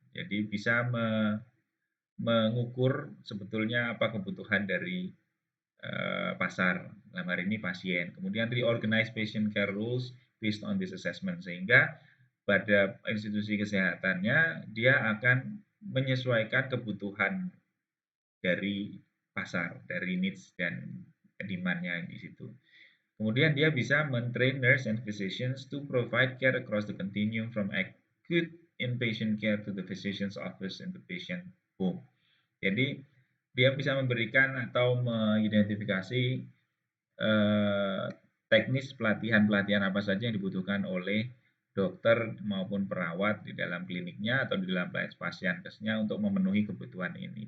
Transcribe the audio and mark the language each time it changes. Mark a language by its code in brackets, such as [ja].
[id] Jadi bisa mengukur sebetulnya apa kebutuhan dari pasar, dalam hari ini pasien. Kemudian [en] reorganize patient care rules based on this assessment, [id] sehingga pada institusi kesehatannya dia akan menyesuaikan kebutuhan dari pasar, dari needs dan demand-nya di situ. Kemudian dia bisa men-train [en] nurse and physicians to provide care across the continuum from acute inpatient care to the physician's office and the patient home. [id] Jadi dia bisa memberikan atau mengidentifikasi teknis pelatihan-pelatihan apa saja yang dibutuhkan oleh dokter maupun perawat di dalam kliniknya atau di dalam pasienkesnya untuk memenuhi kebutuhan ini.